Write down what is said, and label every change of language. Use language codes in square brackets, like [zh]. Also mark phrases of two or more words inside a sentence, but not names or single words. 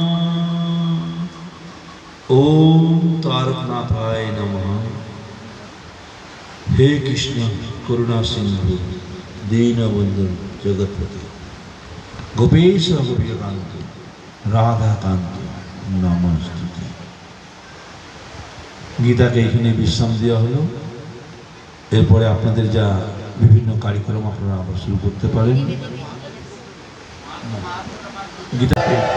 [sa] ओम तारकनाथाय नमः। हे कृष्ण करुणा सिंधु दीनबंधु जगतपति गोपेश गोपीकांत राधाकांत नमस्ते। [bn] গীতাকে এখানে বিশ্রাম দেওয়া হলো। এরপরে আপনাদের যা বিভিন্ন কার্যক্রম আপনারা আবার শুরু করতে পারেন। গীতাকে